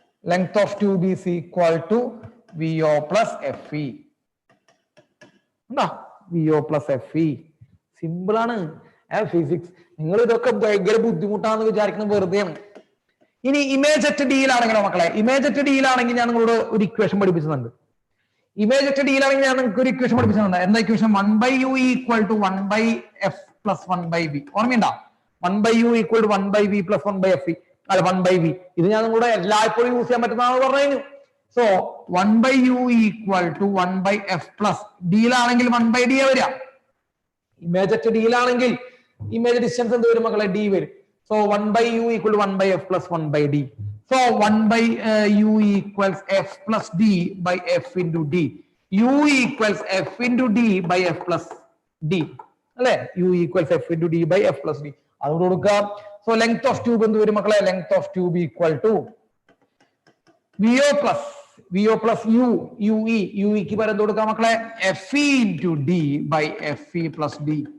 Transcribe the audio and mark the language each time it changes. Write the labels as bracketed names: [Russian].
[English] Length of tube is equal to VO plus FE. VO plus FE. Simple ആണ്. [Malayalam] Physics നിങ്ങൾ ഇതൊക്കെ ഭയങ്കര ബുദ്ധിമുട്ടാണെന്ന് വിചാരിക്കുന്നത് വെറുതെയാണ്. ഇനി ഇമേജ് അറ്റ് ഡിയിലാണെങ്കിലോ മക്കളെ? ഇമേജ് അറ്റ് ഡിയിലാണെങ്കിൽ ഞാൻ നിങ്ങളോട് ഒരു ഇക്വേഷൻ പഠിപ്പിച്ചിട്ടുണ്ട്. ഇമേജ് അറ്റ് ഡിയിലാണെങ്കിൽ ഞാൻ നിങ്ങൾക്ക് ഒരു ഇക്വേഷൻ പഠിപ്പിച്ചിട്ടുണ്ട്. എന്താ equation? 1/u equal to 1/f plus 1/v. ഓർമ്മയുണ്ടോ? [English] 1/u equal to 1/v plus 1/f. അല്ല 1/v. [Malayalam] ഇത് ഞാൻ നിങ്ങളുടെ എല്ലായ്പ്പോഴും യൂസ് ചെയ്യാൻ പറ്റുന്നതാണ് പറഞ്ഞു. So 1/u equal to 1/f plus ഡിയിലാണെങ്കിൽ 1/d വരിക. ഇമേജ് അറ്റ് ഡിയിലാണെങ്കിൽ ഇമേജ് ഡിസ്റ്റൻസ് എന്ത് വരും മക്കളെ? d വരും. [English] So 1/u equal to 1/f plus 1/d. So 1/u equals f plus d by f into d. u equals f into d by f plus d. അല്ലെ? u equals f into d by f plus d. [Malayalam] അതുകൊണ്ട് കൊടുക്കാം. So length of tube എന്ത് വരും മക്കളെ? Length of tube equal to VO plus U ഇക്ക് പകരം എന്ത് കൊടുക്കാം മക്കളെ? [English] FE into d by FE plus d.